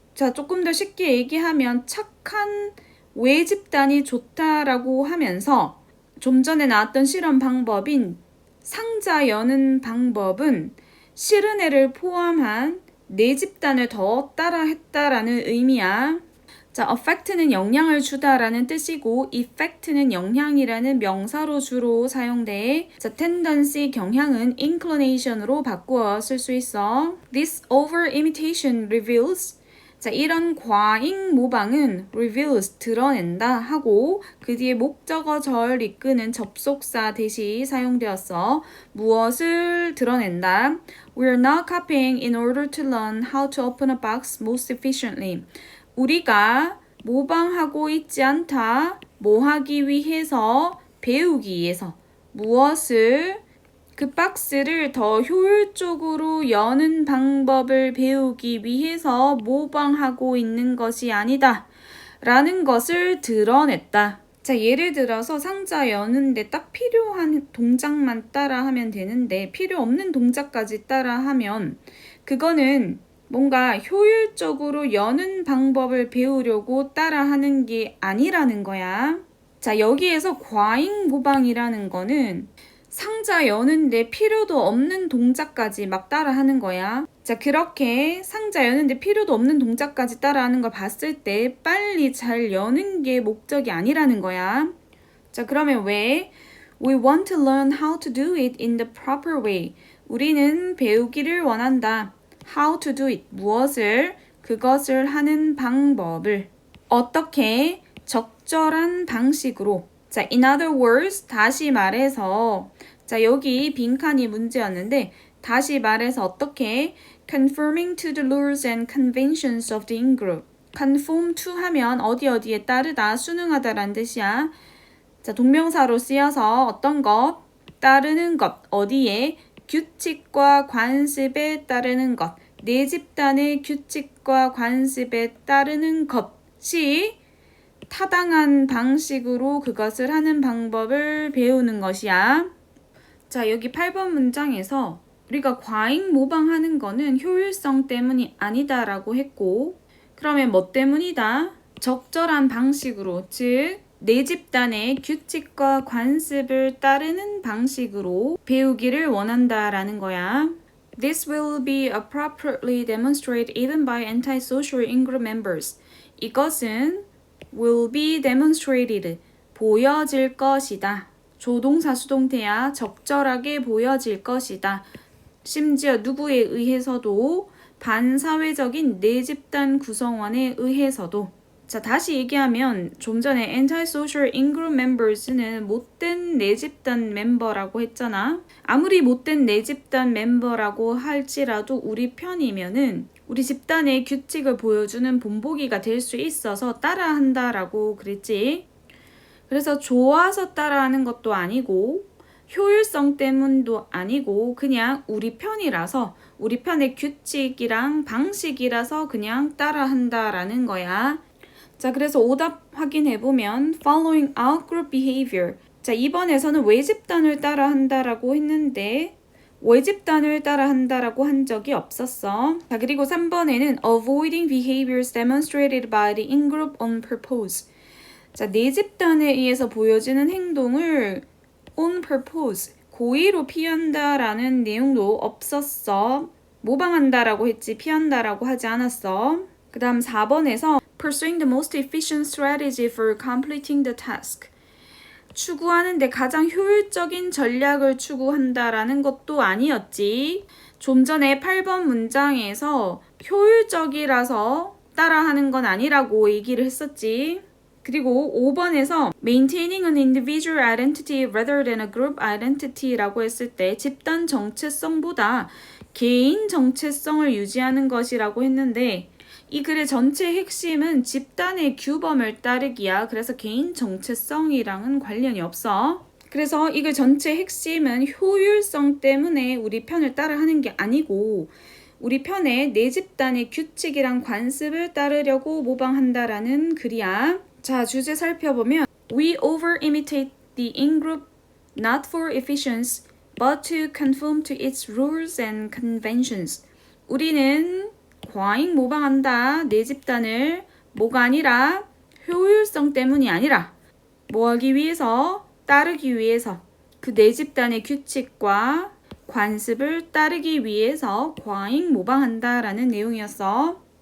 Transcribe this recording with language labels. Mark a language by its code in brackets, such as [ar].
[ko] 자, 조금 더 쉽게 얘기하면 착한 외집단이 좋다라고 하면서 좀 전에 나왔던 실험 방법인 상자 여는 방법은 싫은 애를 포함한 내 집단을 더 따라했다라는 의미야. 자, affect는 영향을 주다라는 뜻이고 effect는 영향이라는 명사로 주로 사용돼. 자, tendency 경향은 inclination으로 바꾸어 쓸 수 있어. [en] This over imitation reveals. [ko] 자, 이런 과잉 모방은 reveals 드러낸다 하고 그 뒤에 목적어절 이끄는 접속사 대시 사용되었어. 무엇을 드러낸다? [en] We're not copying in order to learn how to open a box most efficiently. [ko] 우리가 모방하고 있지 않다. 뭐 하기 위해서? 배우기 위해서. 무엇을? 그 박스를 더 효율적으로 여는 방법을 배우기 위해서 모방하고 있는 것이 아니다. 라는 것을 드러냈다. 자, 예를 들어서 상자 여는데 딱 필요한 동작만 따라하면 되는데 필요 없는 동작까지 따라하면 그거는 뭔가 효율적으로 여는 방법을 배우려고 따라하는 게 아니라는 거야. 자, 여기에서 과잉 모방이라는 거는 상자 여는데 필요도 없는 동작까지 막 따라하는 거야. 자, 그렇게 상자 여는데 필요도 없는 동작까지 따라하는 걸 봤을 때 빨리 잘 여는 게 목적이 아니라는 거야. 자, 그러면 왜? [en] We want to learn how to do it in the proper way. [ko] 우리는 배우기를 원한다. How to do it. 무엇을? 그것을 하는 방법을. 어떻게? 적절한 방식으로. 자, [en] in other words, [ko] 다시 말해서 자, 여기 빈칸이 문제였는데 다시 말해서 어떻게? [en] Conforming to the rules and conventions of the in-group. [ko] Conform to 하면 어디에 따르다, 순응하다라는 뜻이야. 자, 동명사로 쓰여서 어떤 것? 따르는 것. 어디에? 규칙과 관습에 따르는 것. 내 집단의 규칙과 관습에 따르는 것이 타당한 방식으로 그것을 하는 방법을 배우는 것이야. 자, 여기 8번 문장에서 우리가 과잉 모방하는 거는 효율성 때문이 아니다라고 했고 그러면 뭐 때문이다? 적절한 방식으로, 즉 내 집단의 규칙과 관습을 따르는 방식으로 배우기를 원한다라는 거야. [en] This will be appropriately demonstrated even by antisocial in-group members. [ko] 이것은 [en] will be demonstrated, [ko] 보여질 것이다. 조동사 수동태야. 적절하게 보여질 것이다. 심지어 누구에 의해서도 반사회적인 내 집단 구성원에 의해서도. 자, 다시 얘기하면 좀 전에 [en] antisocial in-group members [ko] 는 못된 내 집단 멤버라고 했잖아. 아무리 못된 내 집단 멤버라고 할지라도 우리 편이면은 우리 집단의 규칙을 보여주는 본보기가 될 수 있어서 따라한다라고 그랬지. 그래서 좋아서 따라하는 것도 아니고 효율성 때문도 아니고 그냥 우리 편이라서 우리 편의 규칙이랑 방식이라서 그냥 따라한다라는 거야. 자, 그래서 오답 확인해보면 [en] following outgroup behavior. [ko] 자, 이번에서는 외집단을 따라한다라고 했는데 외집단을 따라한다라고 한 적이 없었어. 자, 그리고 3번에는 [en] avoiding behaviors demonstrated by the in-group on purpose. [ko] 자, 내 집단에 의해서 보여지는 행동을 on purpose, 고의로 피한다라는 내용도 없었어. 모방한다라고 했지 피한다라고 하지 않았어. 그 다음 4번에서 [en] pursuing the most efficient strategy for completing the task. [ko] 추구하는데 가장 효율적인 전략을 추구한다라는 것도 아니었지. 좀 전에 8번 문장에서 효율적이라서 따라하는 건 아니라고 얘기를 했었지. 그리고 5번에서 [en] maintaining an individual identity rather than a group identity [ko] 라고 했을 때 집단 정체성보다 개인 정체성을 유지하는 것이라고 했는데 이 글의 전체 핵심은 집단의 규범을 따르기야. 그래서 개인 정체성이랑은 관련이 없어. 그래서 이 글 전체 핵심은 효율성 때문에 우리 편을 따라하는 게 아니고 우리 편의 내 집단의 규칙이랑 관습을 따르려고 모방한다라는 글이야. 자, 주제 살펴보면 [en] We over-imitate the in-group not for efficiency but to conform to its rules and conventions. [ko] 우리는 과잉 모방한다. 내 집단을 뭐가 아니라 효율성 때문이 아니라 뭐 하기 위해서 따르기 위해서 그 내 집단의 규칙과 관습을 따르기 위해서 과잉 모방한다라는 내용이었어.